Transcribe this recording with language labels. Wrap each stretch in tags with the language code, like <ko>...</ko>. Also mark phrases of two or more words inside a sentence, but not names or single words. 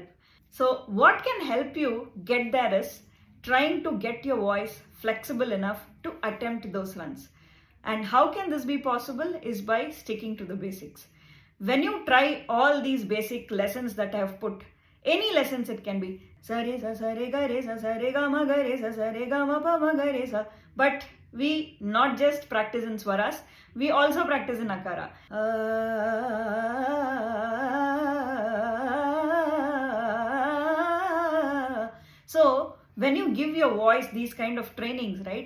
<en>So what can help you get there is trying to get your voice flexible enough to attempt those runs. And how can this be possible is by sticking to the basics. When you try all these basic lessons that I have put, any lessons it can be,</en> <hi>सा रे सा गा रे सा मा गा रे सा मा पा मा गा रे सा.</hi> <en>But we not just practice in swaras, we also practice in akara. So when you give your voice these kind of trainings, right?</en>